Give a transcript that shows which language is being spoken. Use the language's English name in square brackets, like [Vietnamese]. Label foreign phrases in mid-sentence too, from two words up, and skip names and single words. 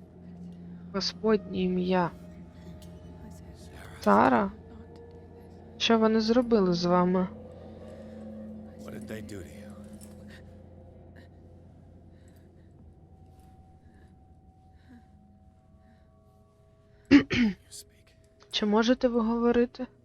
[Ukrainian] Господнє ім'я. Сара? Що вони зробили з вами? [English] What did they do to you? You speak. [Ukrainian] Чи можете ви говорити?